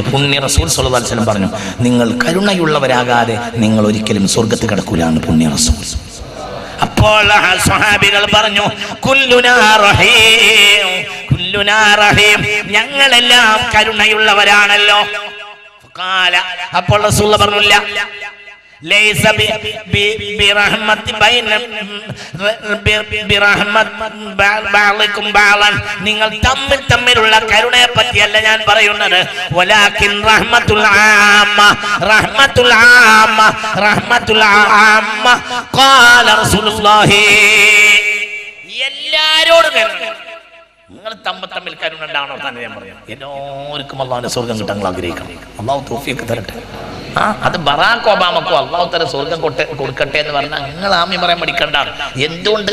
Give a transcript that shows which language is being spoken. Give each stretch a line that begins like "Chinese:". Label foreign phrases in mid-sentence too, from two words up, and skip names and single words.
Malayalam: പുണ്യ റസൂൽ
Arabic: صلى الله عليه وسلم
Malayalam: പറഞ്ഞു, നിങ്ങൾ കരുണയുള്ളവരാകാതെ നിങ്ങൾ ഒരിക്കലും സ്വർഗ്ഗത്ത് കടക്കൂല എന്ന് പുണ്യ റസൂൽ. അപ്പോൾ സ്വഹാബികൾ പറഞ്ഞു,
Arabic: كلنا رحيم, كلنا رحيم,
Malayalam: ഞങ്ങളെല്ലാം കരുണയുള്ളവരാണല്ലോ. അപ്പോൾ റസൂൽ പറഞ്ഞില്ല,
Arabic: ليس برحمة بين برحمة بعضكم بعضا,
Malayalam: നിങ്ങൾ തമ്മിലുള്ള കരുണയെ പറ്റിയല്ല ഞാൻ പറയുന്നത്.
Arabic: ولكن رحمة العامة, رحمة العامة, رحمة العامة. قال رسول الله,
Malayalam: എല്ലാരോടും നിങ്ങൾ തമ്മിൽ കരുണ ഉണ്ടാവണോ തന്നെ ഞാൻ പറയാം. എല്ലാവർക്കും അള്ളാഹുവിന്റെ സ്വർഗം കിട്ടാൻ ആഗ്രഹിക്കണം. അള്ളാഹു തൗഫീഖ് തരട്ടെ. അത് ബറാക്ക് ഒബാമക്കോ അള്ളാഹു തല സ്വർഗം കൊടുക്കട്ടെ എന്ന് പറഞ്ഞാൽ നിങ്ങൾ ആമീൻ പറയാൻ പഠിക്കണ്ട. എന്തുകൊണ്ട്?